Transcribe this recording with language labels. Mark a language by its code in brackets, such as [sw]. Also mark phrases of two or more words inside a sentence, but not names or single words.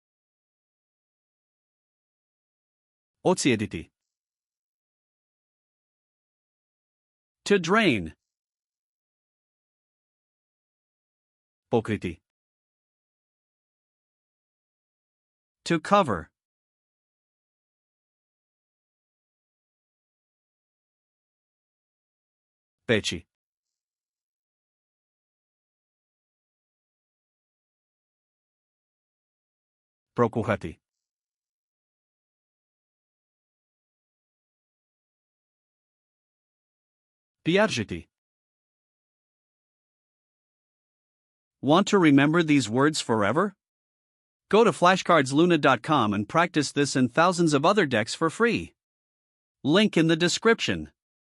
[hr] Ocijediti. [en] To drain. [hr] Pokriti. [en] To cover. [hr] Peći. Prokuhati. Piaržiti. [en] Want to remember these words forever? Go to flashcardsluna.com and practice this and thousands of other decks for free. Link in the description.